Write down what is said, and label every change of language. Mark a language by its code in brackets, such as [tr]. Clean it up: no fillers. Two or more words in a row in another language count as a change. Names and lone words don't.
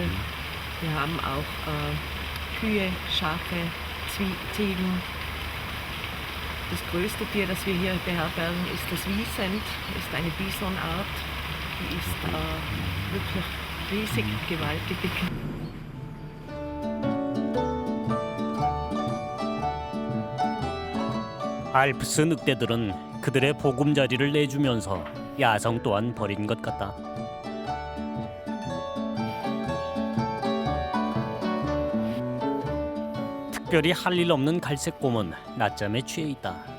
[de] Wir haben auch Kühe, Schafe, Ziegen. Das größte Tier, das wir hier beherbergen, ist das Wiesent, ist eine Bisonart. Die ist wirklich riesig, gewaltig. [ko] 알프스 늑대들은 그들의 보금자리를 내주면서 야성 또한 버린 것 같다. 특별히 할 일 없는 갈색곰은 낮잠에 취해 있다.